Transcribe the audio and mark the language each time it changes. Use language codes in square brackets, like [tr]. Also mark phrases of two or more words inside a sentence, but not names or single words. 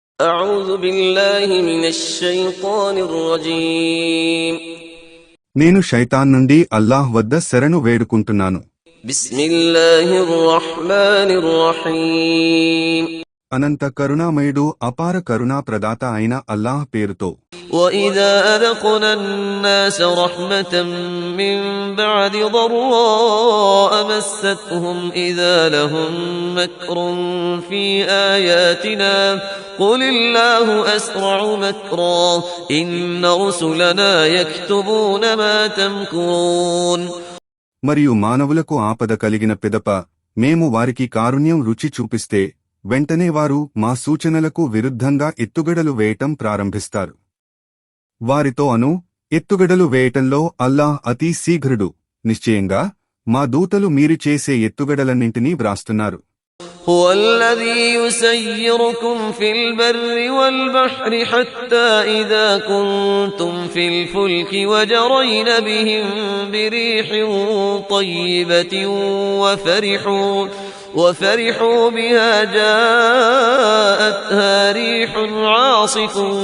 [ar] أعوذ بالله من الشيطان الرجيم [te] నేను శైతాన్ నుండి అల్లాహ్ వద్ద శరణు వేడుకుంటున్నాను. [ar] بسم الله الرحمن الرحيم [te] అనంత కరుణామయుడు అపార కరుణా ప్రదాత అయిన అల్లాహ్ పేరుతో. [ar] وإذا أذقنا الناس رحمة من بعد ضراء مستهم إذا لهم مكر في آياتنا قل الله أسرع مكرا إن رسلنا يكتبون ما تمكرون. [te] మరియు మానవులకు ఆపద కలిగిన పిదప మేము వారికి కారుణ్యం రుచి చూపిస్తే వెంటనే వారు మా సూచనలకు విరుద్ధంగా ఎత్తుగడలు వేయటం ప్రారంభిస్తారు. వారితో ఎత్తుగడలు వేయటంలో అల్లాహ్ అతి శీఘ్రుడు. నిశ్చయంగా మా దూతలు మీరు చేసే ఎత్తుగడలన్నింటినీ వ్రాస్తున్నారు. [ar] هو الذي يسيركم في البر والبحر حتى إذا كنتم في الفلك وجرين بهم بريح طيبة وفرحوا بها جاءتها ريح عاصف